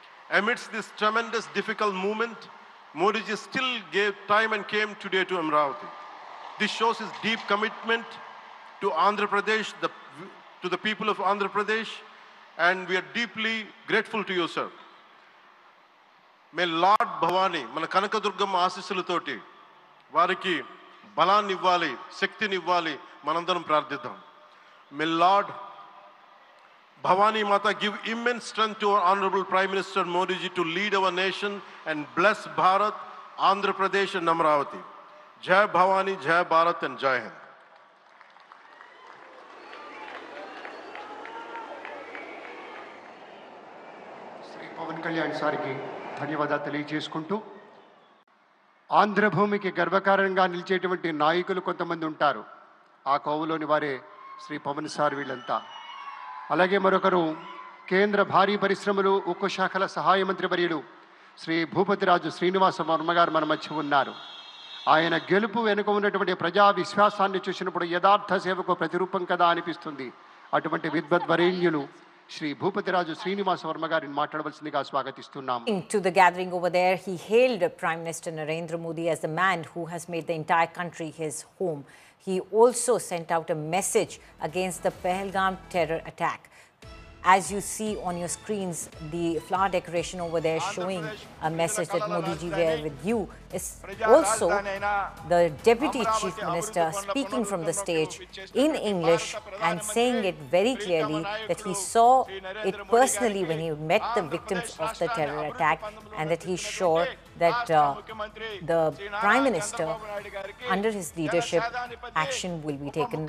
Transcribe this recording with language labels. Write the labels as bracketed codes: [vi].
[en] Amidst this tremendous difficult moment, Modi ji still gave time and came today to Amravati. This shows his deep commitment to Andhra Pradesh, to the people of Andhra Pradesh, and we are deeply grateful to you, sir. May Lord Bhavani, [te] మన కనకదుర్గమ్మ ఆశీస్సులతోటి వారికి బలాన్ని ఇవ్వాలి, శక్తిని ఇవ్వాలి, మనందరం ప్రార్థిద్దాం. [en] May Lord Bhavani Mata give immense strength to our Honorable Prime Minister Modi ji to lead our nation and bless Bharat, Andhra Pradesh and Amravati. Jai Bhavani, Jai Bharat and Jai Hind. [te] Sri Pawan Kalyan Sariki ధన్యవాదాలు తెలియజేసుకుంటూ ఆంధ్రభూమికి గర్వకారణంగా నిలిచేటువంటి నాయకులు కొంతమంది ఉంటారు. ఆ కోవలోని వారే Shri Pawan sir వీళ్ళంతా. అలాగే మరొకరు కేంద్ర భారీ పరిశ్రమలు ఉక్కు శాఖల సహాయ మంత్రి వర్యులు శ్రీ భూపతిరాజు శ్రీనివాస వర్మ గారు మన మధ్య ఉన్నారు. ఆయన గెలుపు వెనుక ఉన్నటువంటి ప్రజా విశ్వాసాన్ని చూసినప్పుడు యథార్థ సేవకు ప్రతిరూపం కదా అనిపిస్తుంది. అటువంటి విద్వద్వరేణ్యులు శ్రీ భూపతిరాజు శ్రీనివాస వర్మ గారిని మాట్లాడవలసిందిగా స్వాగతిస్తున్నాం. [en] To the gathering over there, he hailed Prime Minister Narendra Modi as the man who has made the entire country his home. He also sent out a message against the Pahalgam terror attack. As you see on your screens, the flower decoration over there showing a message that Modi ji were with you is also the Deputy Chief Minister speaking from the stage in English and saying it very clearly that he saw it personally when he met the victims of the terror attack, and that he's sure that the Prime Minister, under his leadership, action will be taken